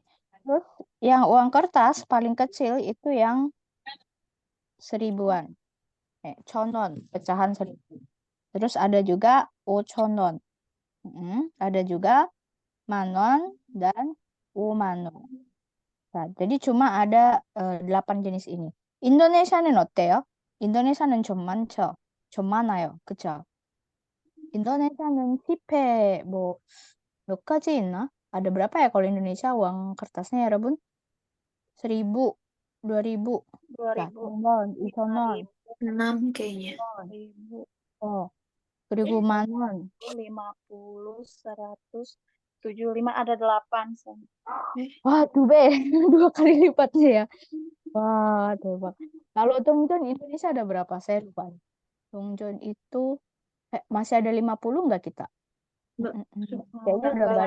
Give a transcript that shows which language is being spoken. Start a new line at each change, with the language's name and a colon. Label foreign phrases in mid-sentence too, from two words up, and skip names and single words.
Indonesian: Terus yang uang kertas paling kecil itu yang 1000-an. 1000won, pecahan 1000. Terus ada juga 5,000won. Ada juga manon dan umanon. Nah, jadi cuma ada 8 jenis ini.
Korean: 인도네시아는 어때요? 인도네시아는 좀 많죠? 좀 많아요. 그쵸? 인도네시아는 티페 몇 가지 있나?
Indonesian: Ada berapa ya kalau Indonesia uang kertasnya ya, Rebun? 1000, 2000, 2000, 4,000, 2,000, 6 kayaknya. 1000,
Korean: 그리고 만원.
Indonesian: 50, 100, 75, ada 8. Wah, tuh be, 2 kali lipatnya ya. Wah, coba. Kalau Dongjon Indonesia ada berapa? Saya lupa. Dongjon itu masih ada 50 nggak kita? Nggak, Kayaknya udah nggak ada